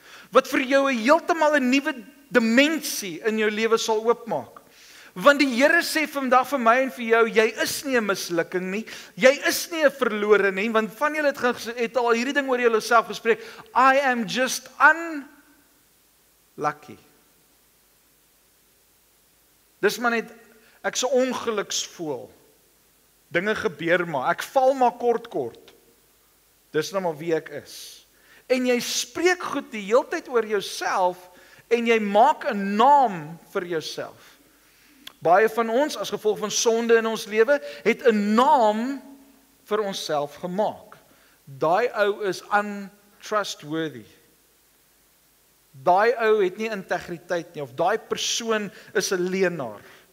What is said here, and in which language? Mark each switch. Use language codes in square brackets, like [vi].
[af] Wat vir jou heeltemal 'n nuwe dimensie in jou lewe sal oopmaak. Want die Here sê vandag vir my en vir jou, jy is nie 'n mislukking nie, jy is nie 'n verlore nie, want van julle het al hierdie ding oor jouself gespreek, [en] I am just unlucky. [af] Dis maar net, ek so ongeluksvoel, dinge gebeur maar, ek val maar kort. Dis nou maar wie ek is. En jy spreek goed die heeltyd oor jouself, en jy maak 'n naam vir jouself. Baie van ons, as gevolg van sonde in ons lewe, het 'n naam vir onsself gemaak. Daai ou is untrustworthy. Daai ou het nie integriteit nie, of daai persoon is 'n leienaar.